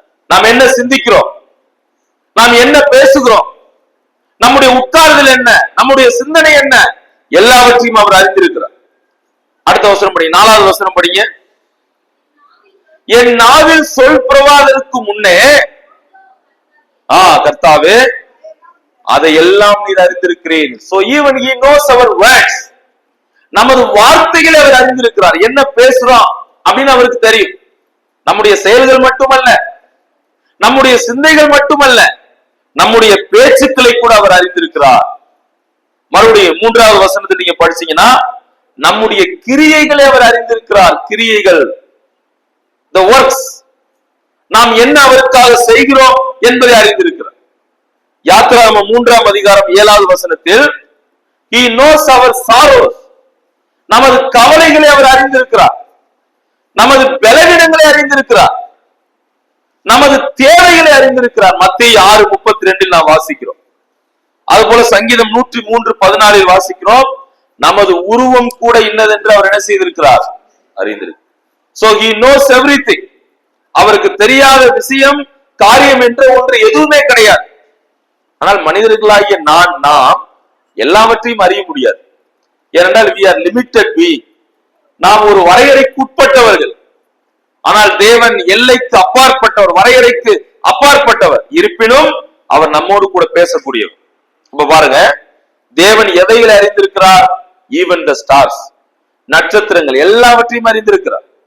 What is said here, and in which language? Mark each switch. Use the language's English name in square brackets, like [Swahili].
[Tamil] நாம் என்ன சிந்திக்கிறோம், நாம் என்ன பேசுகிறோம், நம்முடைய உட்கார்தல் என்ன, நம்முடைய சிந்தனை என்ன, எல்லாவற்றையும் அவர் அறிந்திருக்கிறார். அடுத்த வசனம் படிங்க, 4வது வசனம் படிங்க. என் நாவில் சொல் பிரவாதற்கு முன்னே கர்த்தாவே அதை எல்லாம் நீர் அறிந்திருக்கிறேன். [English] So even he knows our words. [Tamil] நமது வார்த்தைகளை அவர் அறிந்திருக்கிறார். என்ன பேசுறோம் அப்படின்னு அவருக்கு தெரியும். நம்முடைய செயல்கள் மட்டுமல்ல, நம்முடைய சிந்தைகள் மட்டுமல்ல, நம்முடைய பேச்சுக்களை கூட அவர் அறிந்திருக்கிறார். மறுபடியும் 3வது வசனத்தை நீங்க படிச்சீங்கன்னா, நம்முடைய கிரியைகளை அவர் அறிந்திருக்கிறார். கிரியைகள், [English] the works, [Tamil] நாம் என்ன அவருக்காக செய்கிறோம் என்பதை அறிந்திருக்கிறார். யாத்திராகமம் 3ஆம் அதிகாரம் 7வது வசனத்தில் [English] he knows our sorrows. [Tamil] நமது கவலைகளை அவர் அறிந்திருக்கிறார். நமது பலவீனங்களை அறிந்திருக்கிறார். நமது தேவைகளை அறிந்திருக்கிறார். மத்தேயு 6:32 நாம் வாசிக்கிறோம். அதுபோல சங்கீதம் 103:14 வாசிக்கிறோம். நமது உருவம் கூட இன்னதென்று அவர் என்ன செய்திருக்கிறார்? அறிந்திருக்கிறார். [English] So he knows everything. [Tamil] அவருக்கு தெரியாத விஷயம், காரியம் என்ற ஒன்று எதுவுமே கிடையாது. ஆனால் மனிதர்களாகிய நாம் எல்லாவற்றையும் அறிய முடியாது. ஏனென்றால் [English] we are limited being. [Tamil] நாம் ஒரு வரையறைக்கு உட்பட்டவர்கள். ஆனால் தேவன் எல்லைக்கு அப்பாற்பட்டவர், வரையறைக்கு அப்பாற்பட்டவர். இருப்பினும் அவர் நம்மோடு கூட பேசக்கூடியவர். இப்ப பாருங்க, தேவன் எதைகளை அறிந்திருக்கிறார்? [English] even the stars, [Tamil] நட்சத்திரங்கள் எல்லாவற்றையும் அறிந்திருக்கிறார்.